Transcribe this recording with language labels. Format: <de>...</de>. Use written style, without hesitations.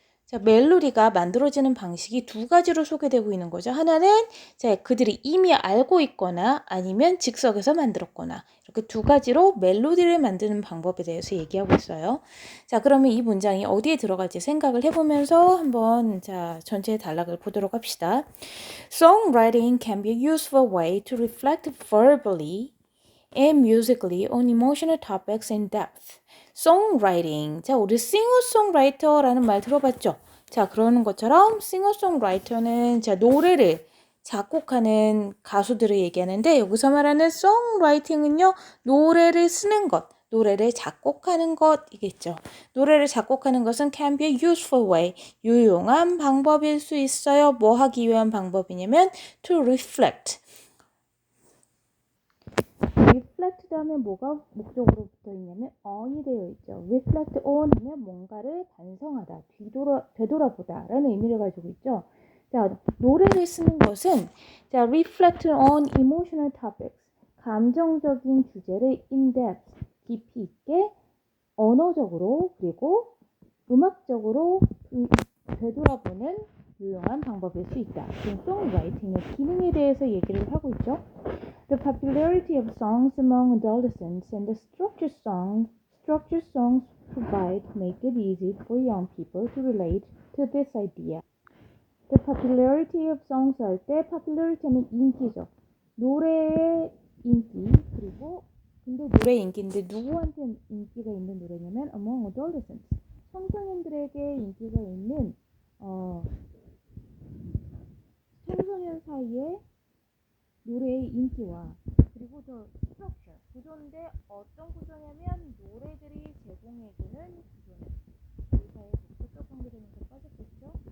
<ko>자, 멜로디가 만들어지는 방식이 두 가지로 소개되고 있는 거죠. 하나는 자, 그들이 이미 알고 있거나 아니면 즉석에서 만들었거나 이렇게 두 가지로 멜로디를 만드는 방법에 대해서 얘기하고 있어요. 자, 그러면 이 문장이 어디에 들어갈지 생각을 해보면서 한번 자, 전체의 단락을 보도록 합시다.</ko> <en>Songwriting can be a useful way to reflect verbally and musically on emotional topics in depth. Songwriting.</en> <ko>자, 우리 싱어송라이터라는 말 들어봤죠? 자, 그러는 것처럼 싱어송라이터는 자, 노래를 작곡하는 가수들을 얘기하는데 여기서 말하는 songwriting은요, 노래를 쓰는 것, 노래를 작곡하는 것이겠죠. 노래를 작곡하는 것은</ko> <en>can be a useful way,</en> <ko>유용한 방법일 수 있어요. 뭐 하기 위한 방법이냐면</ko> <en>to reflect.</en> <ko>reflect 다음에 뭐가 목적으로 붙어 있냐면 on이 되어 있죠.</ko> <en>reflect on</en> <ko>하면 뭔가를 반성하다, 되돌아보다 라는 의미를 가지고 있죠. 자, 노래를 쓰는 것은 자,</ko> <en>reflect on emotional topics,</en> <ko>감정적인 주제를</ko> <en>in depth,</en> <ko>깊이 있게 언어적으로 그리고 음악적으로 되돌아보는 유용한 방법일 수 있다. 지금 송라이팅의 기능에 대해서 얘기를 하고 있죠.</ko> <en>The popularity of songs among adolescents and the structured songs provide make it easy for young people to relate to this idea. The popularity of songs</en> <ko>할 때</ko> <en>popularity</en> <ko>하면 인기죠. 노래의 인기 그리고 근데 노래 인기인데 누구한테 인기가 있는 노래냐면</ko> <en>among adolescents</en> <ko>청소년들에게 인기가 있는 청소년 사이에 노래의 인기와 그리고 더 스트럭처 구조인데 어떤 구조냐면 노래들이 제공해주는 구조는 의사의 목적격 관계되면서 빠졌겠죠.</ko>